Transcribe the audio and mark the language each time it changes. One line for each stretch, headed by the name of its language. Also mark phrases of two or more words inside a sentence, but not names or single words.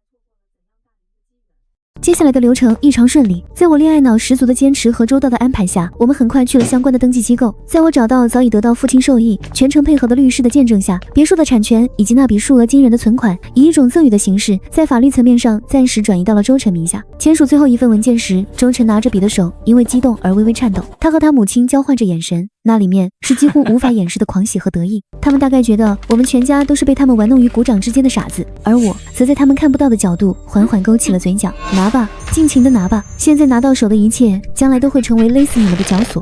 Chinese: 接下來的流程異常順利，在我戀愛腦十足的堅持和周到的安排下，我們很快去了相關的登記機構。在我找到早已得到父親授意、全程配合的律師的見證下，別墅的產權以及那筆數額驚人的存款，以一種贈與的形式，在法律層面上暫時轉移到了周晨名下。簽署最後一份文件時，周晨拿着筆的手因為激動而微微顫抖，他和他母親交換着眼神，那裡面是幾乎無法掩飾的狂喜和得意。他們大概覺得我們全家都是被他們玩弄於股掌之間的傻子，而我則在他們看不到的角度緩緩勾起了嘴角。拿吧，盡情的拿吧，現在拿到手的一切，將來都會成為勒死你們的絞索。